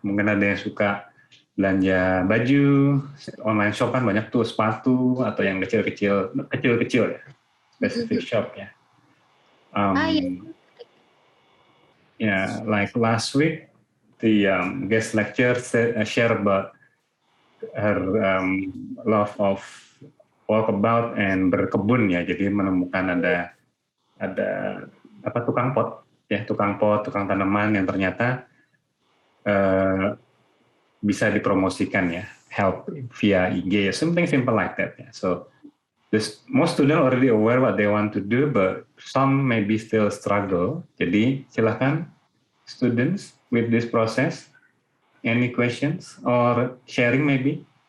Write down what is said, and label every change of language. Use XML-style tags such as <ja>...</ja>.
<id>Mungkin ada yang suka belanja baju, online shop kan banyak tuh, sepatu atau yang kecil-kecil ya, specific shop ya.</id> <en>Yeah, like last week, the guest lecturer share about her love of walkabout and berkebun ya.</en> <id>Jadi menemukan ada tukang pot, tukang tanaman yang ternyata bisa dipromosikan ya.</id> <en>help via IG, something simple like that. Yeah. So most students already aware what they want to do, but some maybe still struggle. Jadi silakan students with this process, any questions or sharing maybe?</en>